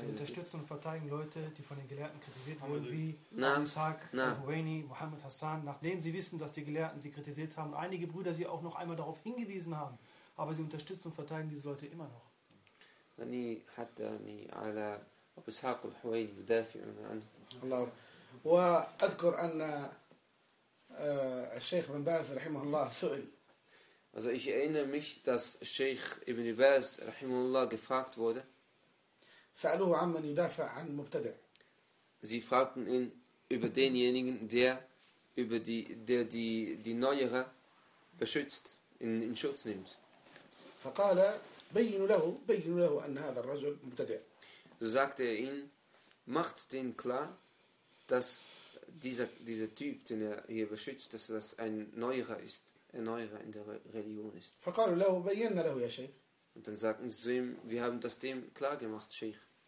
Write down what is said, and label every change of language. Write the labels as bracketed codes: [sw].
[de] unterstützen und verteidigen Leute die von den Gelehrten kritisiert wurden wie Ishaq Rouhani Mohammed Hassan nachdem sie wissen dass die Gelehrten sie kritisiert haben und einige Brüder sie auch noch einmal darauf hingewiesen haben aber sie unterstützen und verteidigen diese Leute immer noch [ar] يعني حتى يعني على Ishaq Rouhani يدافع عنه الله واذكر ان الشيخ بن باز رحمه الله سئل. [de] Also ich erinnere mich, dass Sheikh Ibn Baz رحمه الله gefragt wurde. [ar] سألوه عن من يدافع عن مبتدع. [de] Sie fragten ihn über denjenigen, der über die der die die Neuere beschützt in Schutz nimmt. [ar] فقال بين له أن هذا الرجل مبتدع. [de] So sagte er ihn, macht den klar, dass dieser Typ, den er hier beschützt, dass das ein Neuerer ist, ein Neuerer in der Religion ist. Und dann sagten sie zu ihm, wir haben das dem klar gemacht, Sheikh.